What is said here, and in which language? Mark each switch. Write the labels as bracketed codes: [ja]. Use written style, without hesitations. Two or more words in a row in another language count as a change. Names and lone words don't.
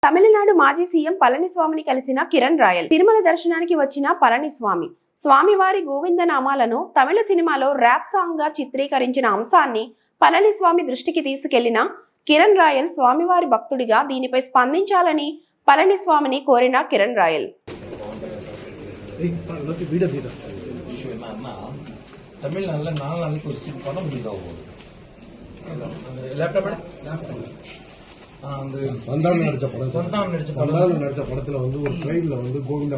[te] తమిళనాడు మాజీ సీఎం పళనిస్వామిని కలిసిన కిరణ్ రాయల్ తిరుమల దర్శనానికి వచ్చిన పళనిస్వామి స్వామివారి గోవిందనామాలను తమిళ సినిమాలో ర్యాప్ సాంగ్ గా చిత్రీకరించిన అంశాన్ని పళనిస్వామి దృష్టికి తీసుకెళ్లిన కిరణ్ రాయల్ స్వామివారి భక్తుడిగా దీనిపై స్పందించాలని పళనిస్వామిని కోరిన కిరణ్ రాయల్ [ta] தமிழ்நாட்டில் 4 நாளைக்கு ஒரு சீட் படம் ரிலீஸ் ஆக போகுது. சந்தானம் நடிச்ச படத்துல வந்து ஒரு ட்ரெயின்ல வந்து கோவிந்தா